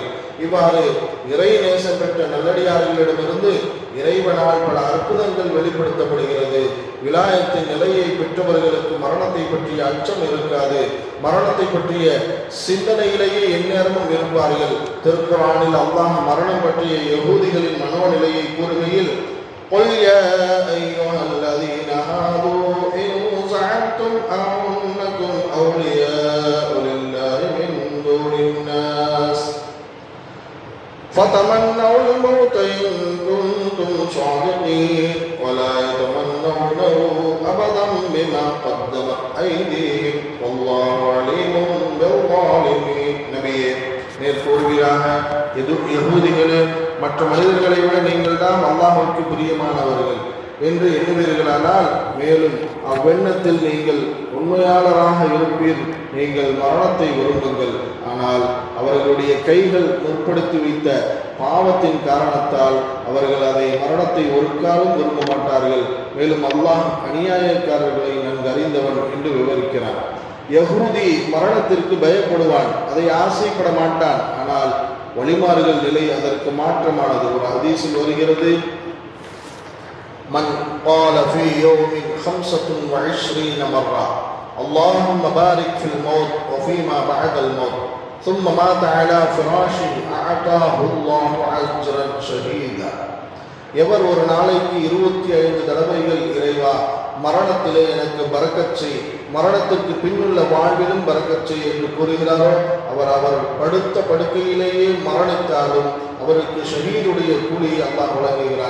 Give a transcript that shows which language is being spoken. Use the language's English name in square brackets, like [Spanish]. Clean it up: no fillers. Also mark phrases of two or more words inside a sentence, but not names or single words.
[Tamil] இவ்வாறு இறை நேசம் பெற்ற நல்லடியார்களிடமிருந்து இறைவனால் பல அற்புதங்கள் வெளிப்படுத்தப்படுகிறது. விலாயத்தின் நிலையை பெற்றவர்களுக்கு மரணத்தை பற்றிய அச்சம் இருக்காது. மரணத்தை பற்றிய சிந்தனையிலேயே எந்நேரமும் இருப்பார்கள். திருக்குர்ஆனில் அல்லாஹ் மரணம் பற்றிய யஹூதிகளின் மனோநிலையை கூறுகையில், [Arabic] قُلْ يَا أَيُّهَا الَّذِينَ هَادُوا إِنْ زَعَمْتُمْ أَنَّكُمْ أَوْلِيَاءُ لِلَّهِ مِنْ دُونِ النَّاسِ فَتَمَنَّوُا الْمَوْتَ إِنْ كُنْتُمْ صَادِقِينَ وَلَا يَتَمَنَّوْنَهُ أَبَدًا بِمَا قَدَّمَتْ أَيْدِيهِمْ وَاللَّهُ عَلِيمٌ بِالظَّالِمِينَ. [Tamil] நபியே, நேர் கூறுவீராக, யஹூதிகளே, மற்ற மனிதர்களை விட நீங்கள் தான் அல்லாஹ்வுக்கு பிரியமானவர்கள் என்று எண்ணுவீர்களானால், மேலும் அவ்வெண்ணத்தில் நீங்கள் உண்மையாளராக இருப்பீர். நீங்கள் மரணத்தை விரும்புங்கள். ஆனால் அவர்களுடைய கைகள் முற்படுத்தி வைத்த பாவத்தின் காரணத்தால் அவர்கள் அதை மரணத்தை ஒரு காலம் விரும்ப மாட்டார்கள். மேலும் அல்லாஹ் அநியாயக்காரர்களை நன்கு அறிந்தவன் என்று விவரிக்கிறான். யஹூதி மரணத்திற்கு பயப்படுவான், அதை ஆசைப்பட மாட்டான். ஆனால் வழிமாறுகள் நிலை அதற்கு மாற்றமானது. ஒரு ஹதீஸில் வருகிறது, [Arabic] மன் قال في يوم 25 مرة اللهم بارك في الموت وفيما بعد الموت ثم مات على فراشه أعطاه الله أجرا شهيدا. [Tamil] எவர் ஒரு நாளைக்கு 25 தடவைகள் இறைவா மரணத்திலே எனக்கு பரக்கத் செய், மரணத்திற்கு பின்னுள்ள வாழ்விலும் பரக்கத் செய் என்று கூறுகிறாரோ, அவர் படுத்த படுக்கையிலேயே மரணித்தாலும் அவருக்கு ஷஹீதுடைய கூலியை அல்லாஹ் வழங்குகிறார்.